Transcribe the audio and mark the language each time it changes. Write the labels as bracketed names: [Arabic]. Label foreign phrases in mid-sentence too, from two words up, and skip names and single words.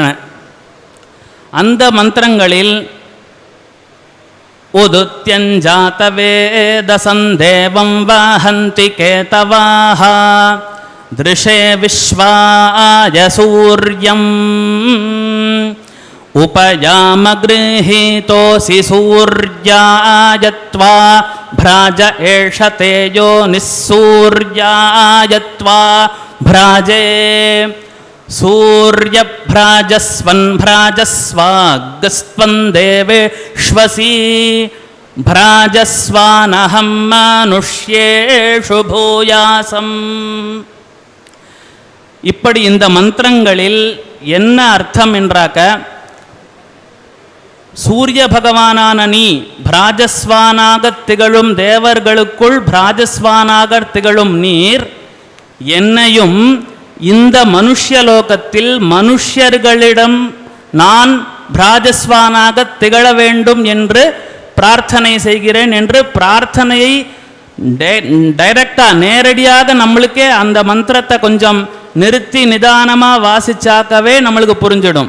[Tamil] அந்த மந்திரங்களில் [Sanskrit] உதுத்யஞ்சாத வேதசந்தேவம் வாஹந்தி கேதவாஹ திருஷே விஸ்வாய சூர்யம் உபயாம கிருஹீதோசி சூர்யாயத்வா भ्राज एष तेजो निस्सूर्यायत्वा भ्राजे सूर्यभ्राजस्वन् भ्राजस्वागस्त्वं देवेष्वसि भ्राजस्वानहं मनुष्येषु भूयासम्. [Tamil] இப்படி இந்த மந்திரங்களில் என்ன அர்த்தம் என்றாக்க, சூரிய பகவானான நீ பிராஜஸ்வானாக திகழும் தேவர்களுக்குள் பிராஜஸ்வானாக திகழும் நீர் என்னையும் இந்த மனுஷ்யலோகத்தில் மனுஷ்யர்களிடம் நான் பிராஜஸ்வானாக திகழ வேண்டும் என்று பிரார்த்தனை செய்கிறேன் என்று பிரார்த்தனையை டைரக்டா நேரடியாக நம்மளுக்கே அந்த மந்திரத்தை கொஞ்சம் நிறுத்தி நிதானமாக வாசிச்சாக்கவே நம்மளுக்கு புரிஞ்சிடும்.